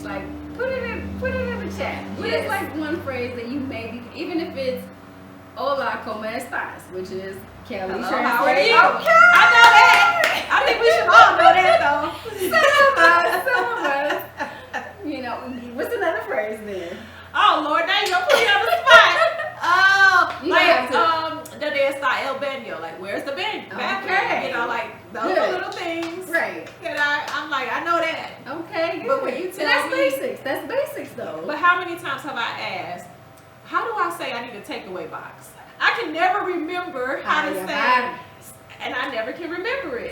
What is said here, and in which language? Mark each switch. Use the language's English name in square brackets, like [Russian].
[English] Like, put it in the chat. What is like one phrase that you maybe, even if it's [Spanish] hola, ¿cómo estás? [English] Which is Kelly. Hello, how are you? Okay. I know that. I think we should all know that though. Some of us. You know, what's another phrase then? Oh Lord, now you're gonna put me on the spot. Oh, like [Spanish] ¿dónde está el baño? [English] Like, where's the bathroom? Okay. You know, like those little things. Right. That I'm like, I know that. Okay, good. But when you tell that's me, basics. That's basics though. But how many times have I asked, how do I say I need a takeaway box? I can never remember how to say it. And I never can remember it.